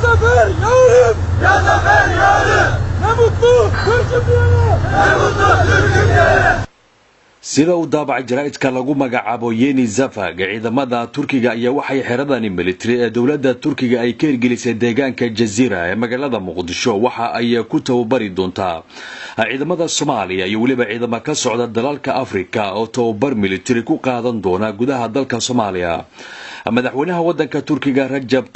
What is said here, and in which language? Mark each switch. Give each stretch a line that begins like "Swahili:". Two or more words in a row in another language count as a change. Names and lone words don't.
Turkish: zafer yarım! Ya zafer yarım! Ne mutlu Türk'üm diyene! Ne mutlu Türk'üm diyene!
Somali: sida uu daabacay jaraa'idka lagu magacaabo Yeni Zafag ciidamada Turkiga ayaa waxay xeradani military ee dawladda Turkiga ay ka hirgelisay deegaanka Jazeera ee magaalada Muqdisho waxa ay ku tababari doontaa ciidamada Soomaaliya iyo waliba ciidamo ka socda dalalka Afrika oo tababar military ku qaadan doona gudaha dalka Soomaaliya madaxweynaha wadanka Turkiga Rajab